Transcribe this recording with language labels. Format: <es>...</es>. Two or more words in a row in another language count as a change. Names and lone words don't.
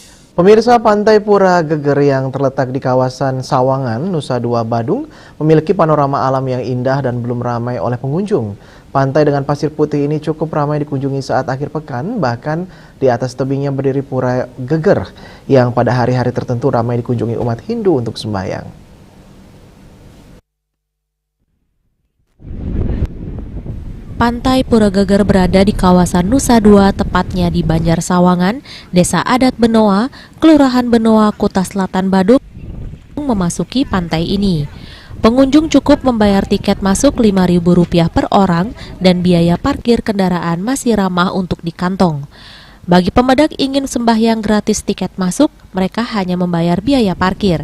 <id>Pemirsa, Pantai Pura Geger yang terletak di kawasan Sawangan, Nusa Dua, Badung memiliki panorama alam yang indah dan belum ramai oleh pengunjung. Pantai dengan pasir putih ini cukup ramai dikunjungi saat akhir pekan, bahkan di atas tebingnya berdiri Pura Geger yang pada hari-hari tertentu ramai dikunjungi umat Hindu untuk sembahyang. Pantai Pura Geger berada di kawasan Nusa Dua, tepatnya di Banjar Sawangan, Desa Adat Benoa, Kelurahan Benoa, Kuta Selatan, Badung, memasuki pantai ini. Pengunjung cukup membayar tiket masuk Rp5.000 per orang dan biaya parkir kendaraan masih ramah untuk di kantong. Bagi pemedak ingin sembahyang gratis tiket masuk, mereka hanya membayar biaya parkir.</id>